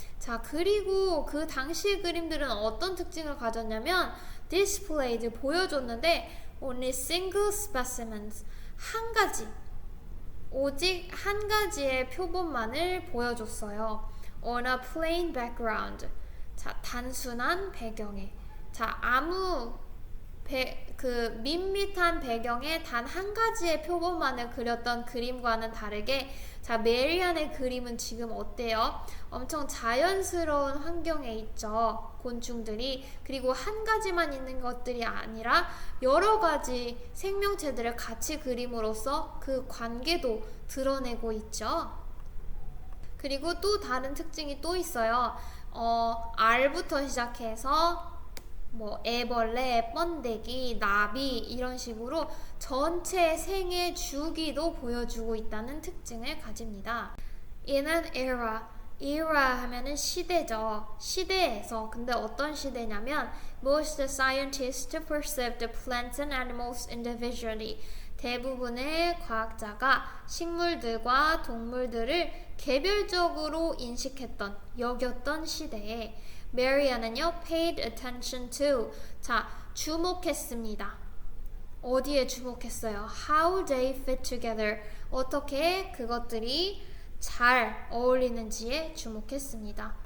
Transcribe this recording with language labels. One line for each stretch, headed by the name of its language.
Korean: 자, 그리고 그 당시 그림들은 어떤 특징을 가졌냐면 displayed, 보여줬는데
English: only single specimens,
Korean: 한 가지, 오직 한 가지의 표본만을 보여줬어요.
English: on a plain background, 자, 단순한 배경에.
Korean: 자, 아무 그 밋밋한 배경에 단 한 가지의 표본만을 그렸던 그림과는 다르게, 자, 메리안의 그림은 지금 어때요? 엄청 자연스러운 환경에 있죠, 곤충들이. 그리고 한 가지만 있는 것들이 아니라 여러 가지 생명체들을 같이 그림으로써 그 관계도 드러내고 있죠. 그리고 또 다른 특징이 또 있어요. 알부터 시작해서 뭐 애벌레, 번데기, 나비 이런 식으로 전체 생의 주기도 보여주고 있다는 특징을 가집니다.
English: In an era 하면은 시대죠.
Korean: 시대에서.
English: 근데 어떤 시대냐면 most scientists perceive the plants and animals individually.
Korean: 대부분의 과학자가 식물들과 동물들을 개별적으로 인식했던, 여겼던 시대에 메리안은요, paid attention to, 자, 주목했습니다. 어디에 주목했어요?
English: How they fit together,
Korean: 어떻게 그것들이 잘 어울리는지에 주목했습니다.